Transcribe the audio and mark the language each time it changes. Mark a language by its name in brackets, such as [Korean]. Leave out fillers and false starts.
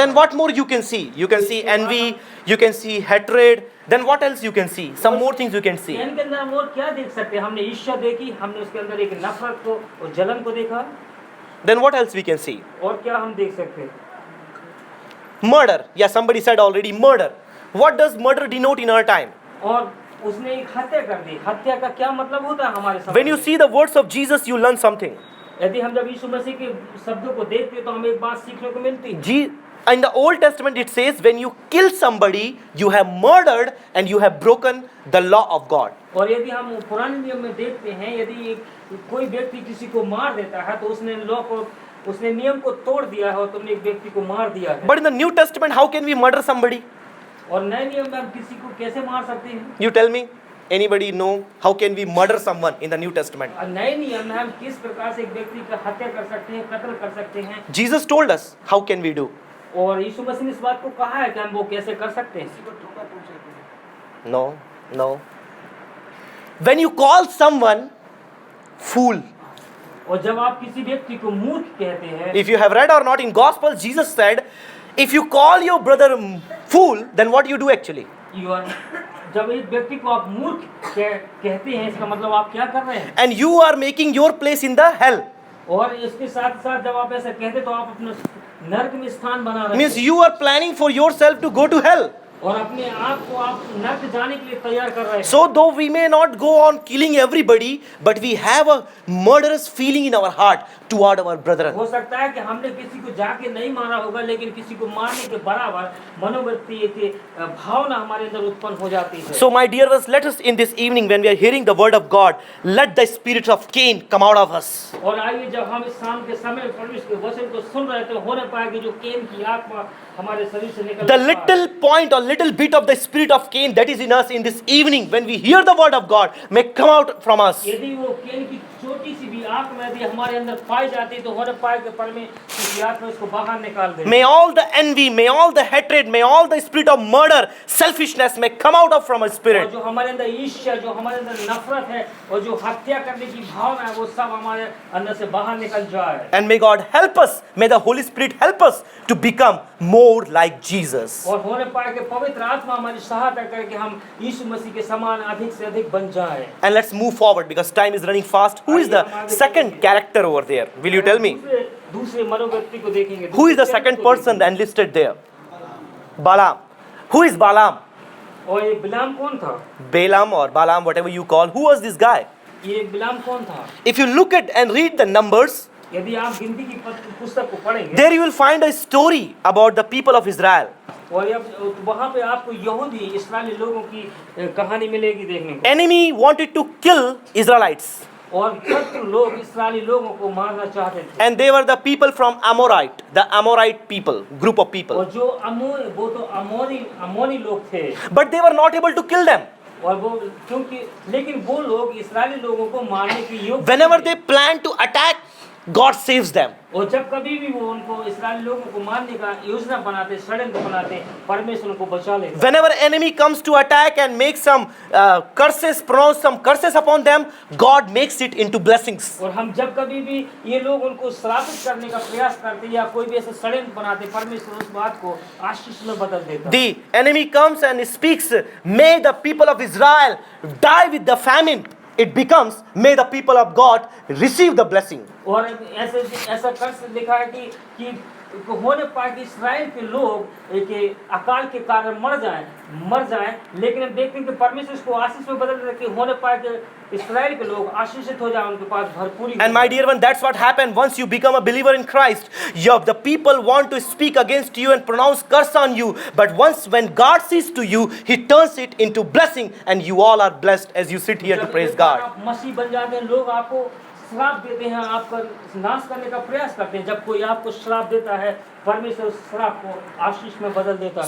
[English] Then what more you can see? You can see envy, you can see hatred. Then what else you can see? Some more things you can see. [Hindi] इनके अंदर हम और क्या देख सकते हैं? हमने ईर्ष्या देखी, हमने उसके अंदर एक नफरत को और जलन को देखा। [English] Then what else we can see? [Hindi] और क्या हम देख सकते हैं? [English] Murder. Yeah, somebody said already murder. What does murder denote in our time? [Hindi] और उसने एक हत्या कर दी। हत्या का क्या मतलब होता है हमारे समाज [English] When you [Hindi] में? [English] see the words of Jesus, you learn something. [Hindi] यदि हम जब यीशु मसीह के शब्दों को देखते हैं तो हमें एक बात सीखने को मिलती है। [English] In the Old Testament it says when you kill somebody, you have murdered and you have broken the law of God. [Hindi] और यदि हम पुराने नियम में देखते हैं, यदि कोई व्यक्ति किसी को मार देता है तो उसने नियम को तोड़ दिया है और तुमने एक व्यक्ति को मार दिया है। [English] But in the New Testament, how can we murder somebody? [Hindi] और नए नियम में हम किसी को कैसे मार सकते हैं? [English] You tell me. Anybody know how can we murder someone in the New Testament? [Hindi] और नए नियम में हम किस प्रकार से एक व्यक्ति का हत्या कर सकते हैं, कत्ल कर सकते हैं? [English] Jesus told us how can we do. [Hindi] और यीशु मसीह ने इस बात को कहा है कि हम वो कैसे कर सकते हैं। [English] No. When you call someone fool, [Hindi] और जब आप किसी व्यक्ति को मूर्ख कहते हैं, [English] if you have read or not in Gospel, Jesus said, if you call your brother fool, then what you do actually? [Hindi] जब एक व्यक्ति को आप मूर्ख कहते हैं, इसका मतलब आप क्या कर रहे हैं? [English] And you are making your place in the hell. [Hindi] और इसके साथ साथ जब आप ऐसा कहते तो आप अपना नरक में स्थान बना रहे हैं। [English] Means you are planning for yourself to go to hell. [Hindi] और अपने आप को आप नरक जाने के लिए तैयार कर रहे हैं। [English] So though we may not go on killing everybody, but we have a murderous feeling in our heart toward our brethren. [Hindi] हो सकता है कि हमने किसी को जाके नहीं मारा होगा, लेकिन किसी को मारने के बराबर मनोवृत्ति की भावना हमारे अंदर उत्पन्न हो जाती है। [English] So my dear ones, let us in this evening when we are hearing the word of God, let the spirit of Cain come out of us. [Hindi] और आइए जब हम इस शाम के समय परमेश्वर के वचन को सुन रहे थे, होने पाए कि जो केन की आत्मा हमारे शरीर से निकल [English] The little point or little bit of the spirit of Cain that is in us in this evening when we hear the word of God may come out from us. [Hindi] यदि वो केन की छोटी सी भी आत्मा यदि हमारे अंदर पाई जाती तो होने पाए कि परमेश्वर की आत्मा उसको बाहर निकाल दे। [English] May all the envy, may all the hatred, may all the spirit of murder, selfishness may come out of from our [Hindi] और [English] spirit. [Hindi] जो हमारे अंदर ईर्ष्या, जो हमारे अंदर नफरत है और जो हत्या करने की भावना है, वो सब हमारे अंदर से बाहर निकल जाए। [English] And may God help us, may the Holy Spirit help us to become more like Jesus. [Hindi] और होने पाए कि पवित्र आत्मा हमारी सहायता करके हम यीशु मसीह के समान अधिक से अधिक बन जाए। [English] And let's move forward because time is running fast. Who is the second character over there? Will you tell me? [Hindi] दूसरे मनोव्यक्ति को देखेंगे। [English] Who is the second person enlisted there? Balaam. Who is Balaam? [Hindi] और ये बिलाम कौन था? [English] Balaam or Balaam, whatever you call. Who was this guy? [Hindi] ये बिलाम कौन था? [English] If you look at and read the Numbers, [Hindi] यदि आप गिनती की पुस्तक को पढ़ेंगे, [English] there you will find a story about the people of Israel. [Hindi] और वहाँ पे आपको यहूदी इस्राएली लोगों की कहानी मिलेगी देखने को। [English] Enemy wanted to kill Israelites. [Hindi] और शत्रु लोग इस्राएली लोगों को मारना चाहते थे। [English] And they were the people from Amorite, the Amorite people, group of people. [Hindi] और जो वो तो अमोनी लोग थे। [English] But they were not able to kill them. [Hindi] और वो क्योंकि लेकिन वो लोग इस्राएली लोगों को मारने की योग्य [English] Whenever they plan to attack, God saves them. [Hindi] और जब कभी भी वो उनको इस्राएली लोगों को मारने का योजना बनाते, षड्यंत्र बनाते, परमेश्वर उनको बचा लेता। [English] Whenever enemy comes to attack and make some curses, pronounce some curses upon them, God makes it into blessings. [Hindi] और हम जब कभी भी ये लोग उनको श्रापित करने का प्रयास करते या कोई भी ऐसा षड्यंत्र बनाते, परमेश्वर उस बात को आशीष में बदल देता। [English] The enemy comes and speaks, may the people of Israel die with the famine. It becomes, may the people of God receive the blessing. [Hindi] और ऐसा कर लिखा है कि होने पाए कि इस्राएल के लोग एक अकाल के कारण मर जाएं, लेकिन हम देखते हैं कि परमेश्वर इसको आशीष में बदल देते होने पाए कि इस्राएल के लोग आशीषित हो जाएं, उनके पास भरपूरी। [English] And my dear one, that's what happened once you become a believer in Christ. The people want to speak against you and pronounce curse on you, but when God sees to you, He turns it into blessing, and you all are blessed as you sit here to praise God. [Hindi] आप मसीह बन जाते हैं, लोग आपको श्राप देते हैं, आपका नाश करने का प्रयास करते हैं। जब कोई आपको श्राप देता है, परमेश्वर उस श्राप को आशीष में बदल देता है।